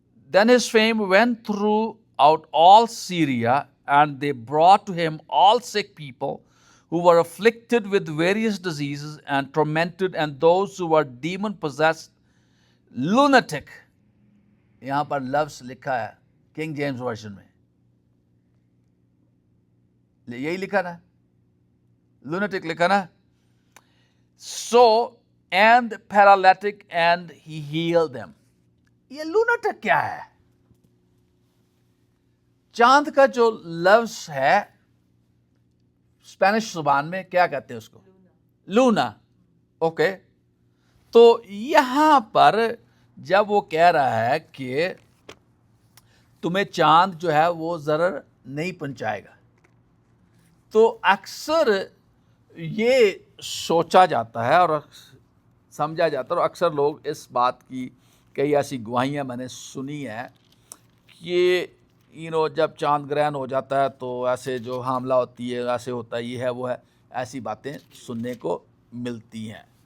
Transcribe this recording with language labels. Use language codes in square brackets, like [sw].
[en] Then his fame went throughout all Syria, and they brought to him all sick people who were afflicted with various diseases and tormented, and those who were demon possessed, lunatic. [ur] یہاں پر لفظ لکھا ہے king James version میں، یہی لکھا نا، lunatic لکھا نا. [en] So and paralytic, and he healed them. [ur] یہ lunatic کیا ہے؟ چاند کا جو لفظ ہے اسپینش زبان میں کیا کہتے ہیں اس کو؟ لونا. اوکے. تو یہاں پر جب وہ کہہ رہا ہے کہ تمہیں چاند جو ہے وہ ضرر نہیں پہنچائے گا، تو اکثر یہ سوچا جاتا ہے اور سمجھا جاتا ہے، اور اکثر لوگ اس بات کی کئی ایسی گواہیاں میں نے سنی ہیں کہ جب چاند گرہن ہو جاتا ہے تو ایسے جو حاملہ ہوتی ہے، ایسے ہوتا ہے، یہ ہے وہ ہے، ایسی باتیں سننے کو ملتی ہیں.